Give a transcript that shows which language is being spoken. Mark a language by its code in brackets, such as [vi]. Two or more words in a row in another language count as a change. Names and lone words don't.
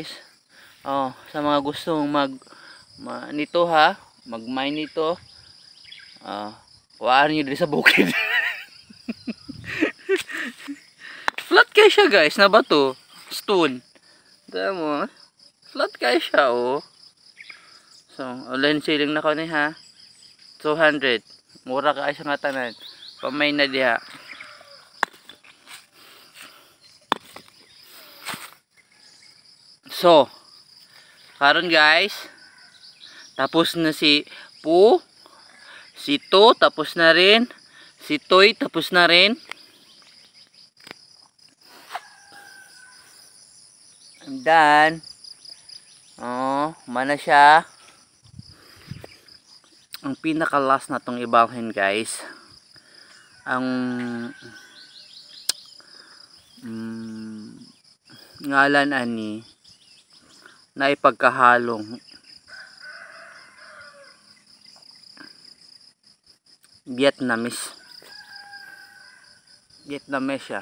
[ceb] Oh, sa mga gustong nito ha, mag-mine nito. Kuhaan nyo dito sa bukid. Flat kayo siya guys, na bato. Stone. Dito mo. Flat kayo siya oh. So, [en] online ceiling [ceb] na ko ni ha. 200. Mura ka siya nga tanan. Pamay na diha. So, karon guys, [tl] tapos na si Pu, si To, tapos na rin, si Toy, tapos na rin. [en] I'm done. [ceb] Oh, mana siya. Ang pinaka last na tong ibalhin guys, ang ngalan ani na ipagkahalong Vietnamese siya.